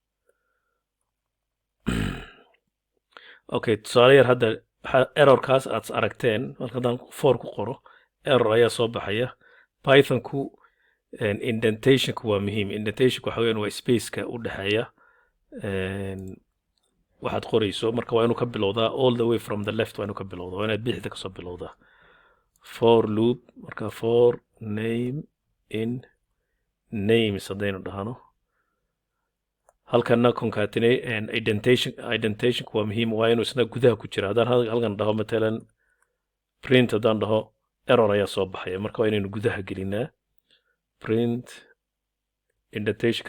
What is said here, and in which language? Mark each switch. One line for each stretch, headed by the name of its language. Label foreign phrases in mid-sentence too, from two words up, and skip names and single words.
Somali: okay tusaale yar hadda errorkaas aad aragteen marka haddaan for ku qoro error ayaa soo baxaya pythonku indentationku waa muhiim indentationku waxa weeyaan waa spaceka u dhexeeya waxaad qorayso marka waa inuu ka bilowdaa
English: all the way from the left
Somali: waa inuu ka bilowdaa waa inaad bidixda kasoo bilowdaa
English: for loop
Somali: marka
English: for name in names
Somali: haddaynu dhahno halkana
English: concatenate and indentation
Somali: waa muhiim waa inuu isna gudaha ku jira haddaan halkan dhaho matalan print haddaan dhaho error ayaa soo baxaya marka waa inaynu gudaha gelinaa print indentationkaas